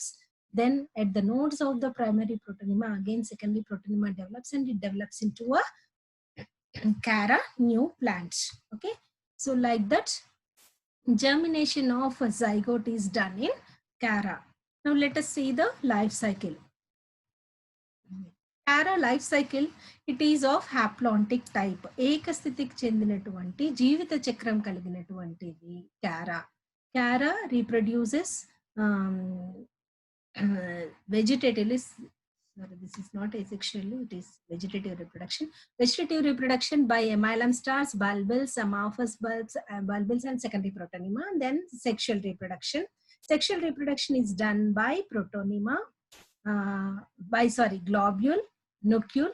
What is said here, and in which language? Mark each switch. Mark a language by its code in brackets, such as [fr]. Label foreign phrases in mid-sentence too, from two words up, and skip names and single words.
[en] Then at the nodes of the primary protonema again secondary protonema develops and it develops into a Cara new plant. Okay, so like that germination of a zygote is done in Cara. Now let us see the life cycle. Cara life cycle, it is of haplontic type. [te] ఏకస్థితికి చెందినటువంటి జీవిత చక్రం కలిగినటువంటిది Cara. [en] Cara reproduces vegetatively. Sorry, this is not asexually, it is vegetative reproduction. Vegetative reproduction by amylum stars, bulbils, amorphous bulbils and secondary protonema. Then sexual reproduction. Sexual reproduction is done by protonema, globule, nucleus.